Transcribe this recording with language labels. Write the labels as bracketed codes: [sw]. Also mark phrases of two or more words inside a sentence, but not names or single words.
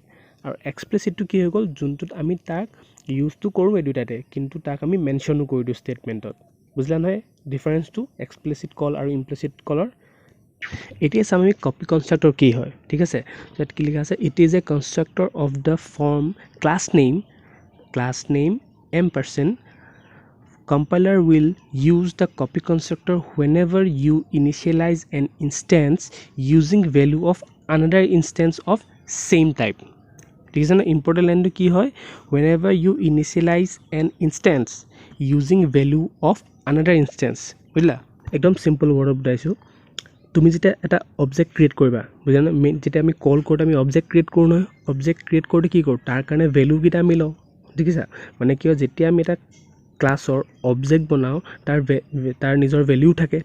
[as] আৰু এক্সপ্লিচিটটো কি হৈ গ'ল, যোনটোত আমি তাক ইউজটো কৰোঁ এই দুটাতে, কিন্তু তাক আমি মেনশ্যনো কৰি দিওঁ ষ্টেটমেণ্টত। বুজিলা নহয় ডিফাৰেঞ্চটো [en] explicit call [as] আৰু [en] implicit call? [as] এতিয়া চাম আমি [en] copy constructor [as] কি হয়। ঠিক আছে, ইয়াত কি লিখা আছে, [en] it is a constructor of the form class name ampersand. Compiler will use the copy constructor whenever you initialize an instance using value of another instance of same type. [as] ঠিক আছে, [en] important line [as] কি হয়, [en] whenever you initialize an instance using value of another instance. [as] বুজিলা, একদম [en] simple word [as] বুজাইছোঁ। তুমি যেতিয়া এটা [en] object create [as] কৰিবা, বুজিলা, যেতিয়া আমি কল কৰোঁতে আমি [en] object create [as] কৰোঁ নহয়, [en] object create [as] কৰোঁতে কি কৰোঁ, তাৰ কাৰণে ভেলুকেইটা আমি লওঁ। দেখিছা, মানে কি হয়, যেতিয়া আমি এটা ক্লাছৰ অবজেক্ট বনাওঁ, তাৰ নিজৰ ভেলিউ থাকে।